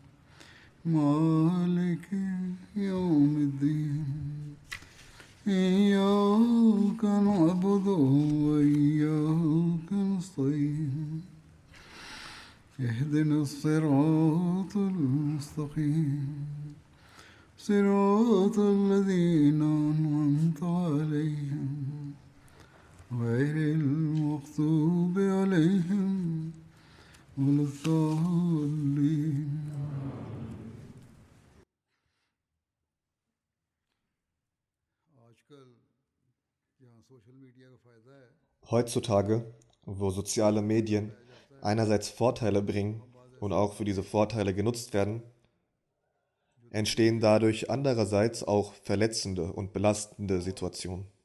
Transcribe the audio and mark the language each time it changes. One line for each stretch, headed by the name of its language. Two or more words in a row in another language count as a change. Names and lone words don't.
Arabic: مالك يوم الدين إياك نعبد وإياك نستعين اهدنا الصراط المستقيم صراط الذين أنعمت عليهم غير المغضوب عليهم ولا الضالين.
German: Heutzutage, wo soziale Medien einerseits Vorteile bringen und auch für diese Vorteile genutzt werden, entstehen dadurch andererseits auch verletzende und belastende Situationen.